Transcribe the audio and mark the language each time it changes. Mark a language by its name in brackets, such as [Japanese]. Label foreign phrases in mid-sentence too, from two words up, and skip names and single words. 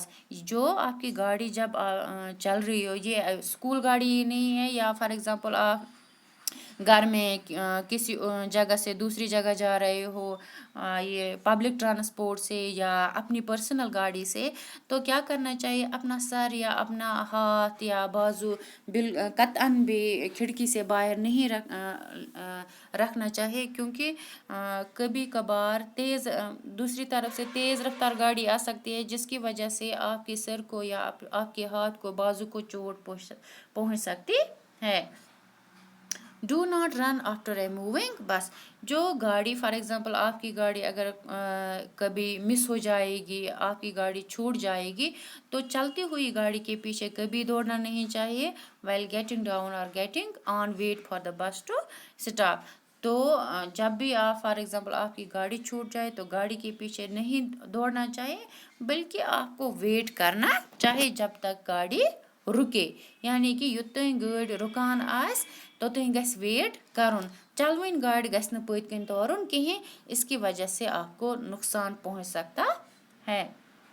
[Urdu] جو آپ کی گاڑی جب چل رہی ہو, یہ اسکول گاڑی نہیں ہے یا [English] for example [Urdu] آپ گھر میں کسی جگہ سے دوسری جگہ جا رہے ہو, یہ [English] public transport [Urdu] سے یا اپنی پرسنل گاڑی سے, تو کیا کرنا چاہیے, اپنا سر یا اپنا ہاتھ یا بازو قطعاً بھی کھڑکی سے باہر نہیں رکھنا چاہیے, کیونکہ کبھی کبھار دوسری طرف سے تیز رفتار گاڑی آ سکتی ہے, جس کی وجہ سے آپ کے سر کو یا آپ کے ہاتھ کو بازو کو چوٹ پہنچ سکتی ہے. [English] Do not run after a moving bus. [Urdu] جو گاڑی [English] for example [Urdu] آپ کی گاڑی اگر کبھی مس ہو جائے گی, آپ کی گاڑی چھوٹ جائے گی, تو چلتی ہوئی گاڑی کے پیچھے کبھی دوڑنا نہیں چاہیے. [English] While getting down or getting on wait for the bus to stop. [Urdu] تو جب بھی آپ [English] for example [Urdu] آپ کی گاڑی چھوٹ جائے تو گاڑی کے پیچھے نہیں دوڑنا چاہیے, بلکہ آپ کو ویٹ کرنا چاہیے جب تک گاڑی رکے, یعنی کہ [Kashmiri] یوتانۍ گٲڑۍ رُکان آسہِ توتانۍ گژھِ ویٹ کرُن. چلوٕنۍ گاڑِ گژھِ نہٕ پٔتۍ کِنۍ تورُن کِہیٖنۍ, [Urdu] اس کی وجہ سے آپ کو نقصان پہنچ سکتا ہے.